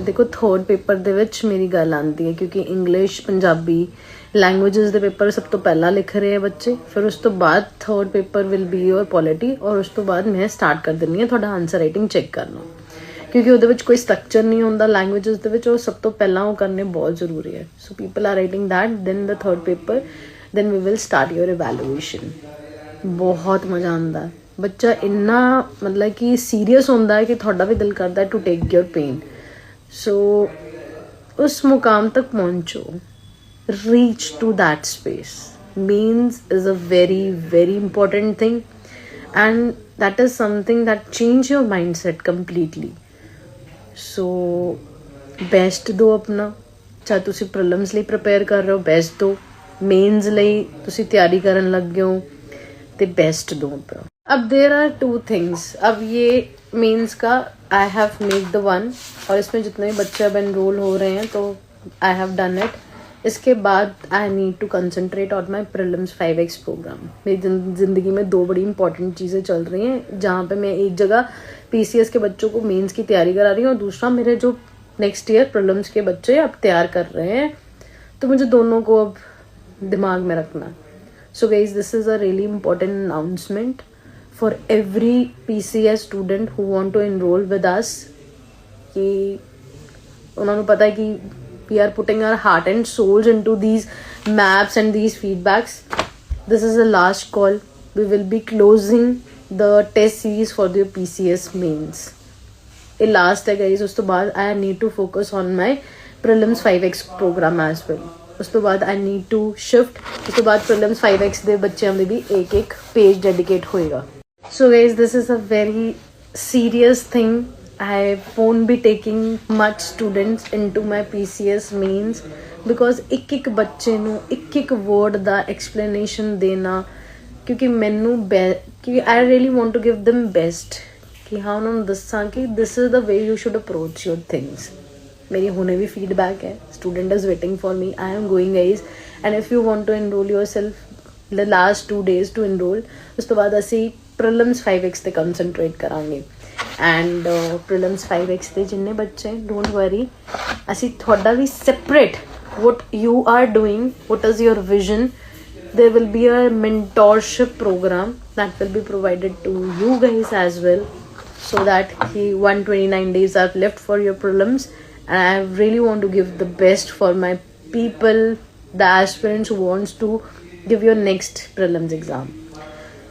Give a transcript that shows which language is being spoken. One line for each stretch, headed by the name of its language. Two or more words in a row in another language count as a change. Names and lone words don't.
Hindi: देखो
English: third paper
Punjabi: ਦੇ ਵਿਚ ਮੇਰੀ ਗੱਲ
Hindi: आती है, क्योंकि इंग्लिश, पंजाबी लैंग्वेजेस दे पेपर
Punjabi: ਸਭ ਤੋਂ ਪਹਿਲਾਂ
Hindi: लिख रहे हैं बच्चे, फिर
Punjabi: ਉਸ ਤੋਂ ਬਾਅਦ
English: third paper will be your polity,
Hindi: और
Punjabi: ਉਸ ਤੋਂ ਬਾਅਦ
Hindi: मैं स्टार्ट कर देनी है थोड़ा
English: answer writing check
Hindi: करना, क्योंकि
Punjabi: ਉਹਦੇ ਵਿਚ
Hindi: कोई स्ट्रक्चर नहीं होंदा लैंग्वेजेस
Punjabi: ਦੇ ਵਿਚ,
Hindi: और
Punjabi: ਸਭ ਤੋਂ ਪਹਿਲਾਂ
Hindi: वो करने बहुत जरूरी है।
English: so people are writing that, then the third paper, then we will start your evaluation.
Hindi: बहुत मजा आता है। बच्चा इन्ना मतलब कि सीरियस होंदा है कि थोड़ा भी दिल करता है
English: to take your pen.
Hindi: सो उस मुकाम तक पहुंचो,
English: reach to that space. mains is a very very important thing and that is something that change your mind set completely.
Hindi: सो बेस्ट दो अपना, चाहे तुसी प्रीलिम्स ਲਈ प्रिपेयर कर रहे हो बेस्ट दो, मेंस ਲਈ
Punjabi: ਤੁਸੀਂ ਤਿਆਰੀ ਕਰਨ ਲੱਗ ਗਏ ਹੋ ਤੇ
Hindi: बेस्ट दो अपना।
English: अब there are 2 things.
Hindi: अब ये मेंस का
English: I have made the one,
Hindi: और इसमें जितने बच्चे अब एनरोल हो रहे हैं तो
English: I have done it.
Hindi: इसके बाद
English: I need to concentrate on my prelims 5x program.
Hindi: मेरी ज़िंदगी में 2 बड़ी इंपॉर्टेंट चीज़ें चल रही हैं, जहाँ पे मैं एक जगह पीसीएस के बच्चों को मेंस की तैयारी करा रही हूँ, और दूसरा मेरे जो
English: next year
Hindi: प्रीलिम्स के बच्चे अब तैयार कर रहे हैं। तो मुझे दोनों को अब दिमाग में रखना।
English: so guys this is a really important announcement for every PCS student who want to enroll with us,
Hindi: कि उन्होंने पता है कि
English: we are putting our heart and souls into these maps and these feedbacks. This is the last call. We will be closing the test series for the PCS mains.
Hindi: ये last है
English: guys,
Punjabi: ਉਸ ਤੋਂ ਬਾਅਦ
English: I need to focus on my prelims 5x program as well.
Punjabi: ਉਸ ਤੋਂ ਬਾਅਦ
English: I need to shift,
Punjabi: ਉਸ ਤੋਂ ਬਾਅਦ ਪ੍ਰੀਲਿਮਸ 5x ਦੇ ਬੱਚਿਆਂ ਦੇ ਵੀ ਇੱਕ ਪੇਜ ਡੈਡੀਕੇਟ ਹੋਏਗਾ।
English: so guys this is a very serious thing. I won't be taking much students into my PCS means because
Punjabi: ਇੱਕ ਬੱਚੇ ਨੂੰ ਇੱਕ word ਦਾ explanation ਦੇਣਾ, ਕਿਉਂਕਿ ਮੈਨੂੰ ਕਿ
English: I really want to give them best,
Punjabi: ਕਿ ਹਾਂ ਉਹਨਾਂ ਨੂੰ ਦੱਸਾਂ ਕਿ
English: this is the way you should approach your things.
Punjabi: ਮੇਰੀ ਹੁਣੇ ਵੀ feedback ਹੈ,
English: student is waiting for me, I am going guys, and if you want to enroll yourself the last 2 days to enroll,
Punjabi: ਉਸ ਤੋਂ ਬਾਅਦ ਅਸੀਂ ਪ੍ਰੀਲਿਮਸ 5x ਤੇ ਕੰਸਨਟਰੇਟ ਕਰਾਂਗੇ। ਐਂਡ ਪ੍ਰੀਲਿਮਸ 5x ਦੇ ਜਿੰਨੇ ਬੱਚੇ,
English: don't worry,
Punjabi: ਅਸੀਂ ਤੁਹਾਡਾ ਵੀ ਸੈਪਰੇਟ
English: what you are doing, what is your vision, there will be a mentorship program that will be provided to you guys as well, so that 129 days are left for your prelims, and I really want to give the best for my people, the aspirants who wants to give your next prelims exam.